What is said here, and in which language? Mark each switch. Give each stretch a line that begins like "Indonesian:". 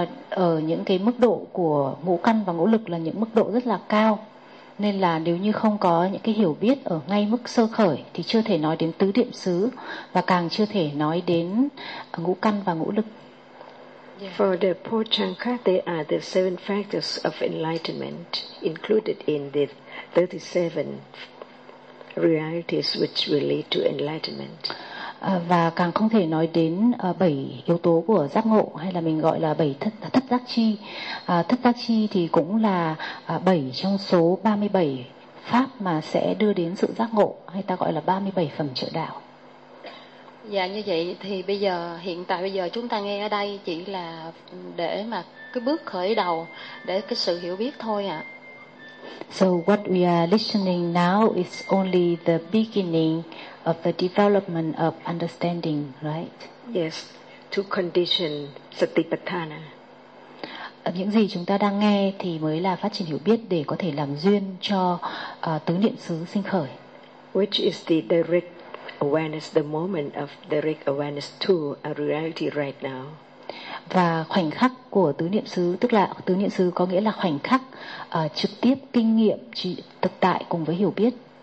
Vietnamese: Ở những cái mức độ của ngũ căn và ngũ lực là những mức độ rất là cao, nên là nếu như không có những cái hiểu biết ở ngay mức sơ khởi thì chưa thể nói đến tứ điểm xứ và càng chưa thể nói đến ngũ căn và ngũ lực.
English: For the pochanka, they are the seven factors of enlightenment included in the 37 realities which relate to enlightenment.
Vietnamese: Và càng không thể nói đến bảy yếu tố của giác ngộ, hay là mình gọi là bảy thất giác chi. Thất giác chi thì cũng là bảy trong số 37 pháp mà sẽ đưa đến sự giác ngộ, hay ta gọi là 37 phẩm trợ đạo. Dạ như vậy thì bây giờ, hiện tại bây giờ chúng ta nghe ở đây chỉ là để mà cái bước khởi đầu để cái sự hiểu biết thôi ạ.
English: So what we are listening now is only the beginning of the development of understanding, right? Yes, to condition satipatthana.
Vietnamese: Những gì chúng ta đang nghe thì mới là phát triển hiểu biết để có thể làm duyên cho tứ niệm xứ sinh khởi.
English: Which is the direct awareness, the moment of direct awareness to a reality right now.
Vietnamese: Và khoảnh khắc của tứ niệm xứ, tức là tứ niệm xứ có nghĩa là khoảnh khắc trực tiếp kinh nghiệm thực tại cùng với hiểu biết.